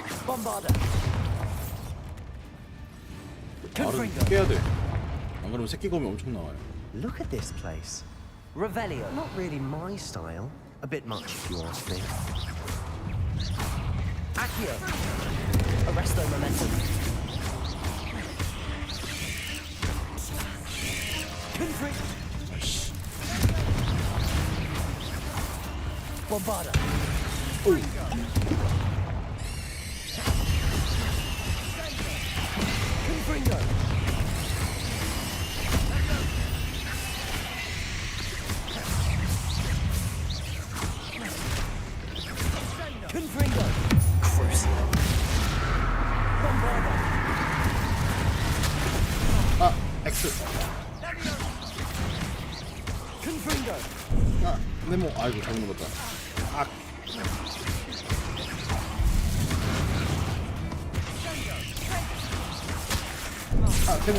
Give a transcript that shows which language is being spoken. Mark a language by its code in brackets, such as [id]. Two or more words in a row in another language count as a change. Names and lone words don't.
[ko] 알은 깨야 돼. 안 그러면 새끼 검이 엄청 나와요. [en] Look at this place. Revelio. Not really my style. A bit much if you ask me. [ko] Accio. Arresto momentum. Conflict. Bombarda. Confringo. Confringo. Crucial. Bombarda. 아, X. Confringo. 아, 네모. 아이고 잘못 눌렀다. 아. 아, 네모.